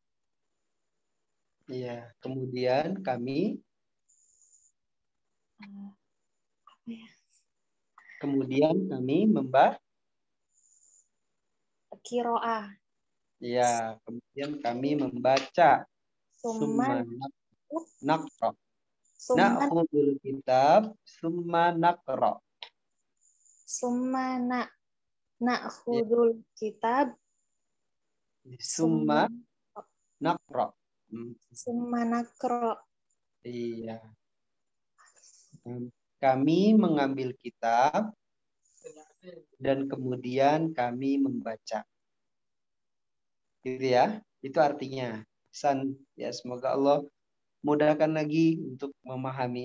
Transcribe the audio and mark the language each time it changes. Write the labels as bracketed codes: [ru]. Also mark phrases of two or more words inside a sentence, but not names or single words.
[id] iya, kemudian kami membaca. qiraah. Ya, kemudian kami membaca. [ar] Summa Naqra. summa نأخذ الكتاب ثم نقرأ. ثم نأخذ الكتاب ثم نقرأ. ثم نقرأ. [id] Iya. Kami mengambil kitab dan kemudian kami membaca. Gitu ya. Itu artinya. Ya, semoga Allah mudahkan lagi untuk memahami.